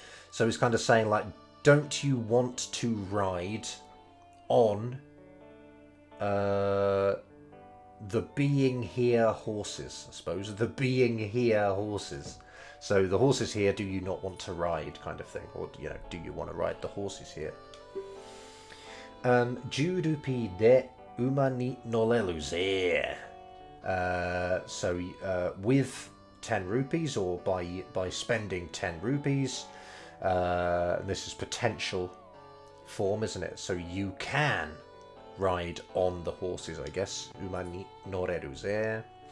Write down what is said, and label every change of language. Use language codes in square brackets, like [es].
[en] So he's kind of saying like, don't you want to ride on the being here horses, I suppose. The being here horses. So the horses here, do you not want to ride, kind of thing? Or, do you want to ride the horses here? [ja] 10ルピーで馬に乗れるぜ. [en] So with 10 rupees, or by spending 10 rupees, this is potential form, isn't it? So you can ride on the horses, I guess. [ja] 馬に乗れるぜ.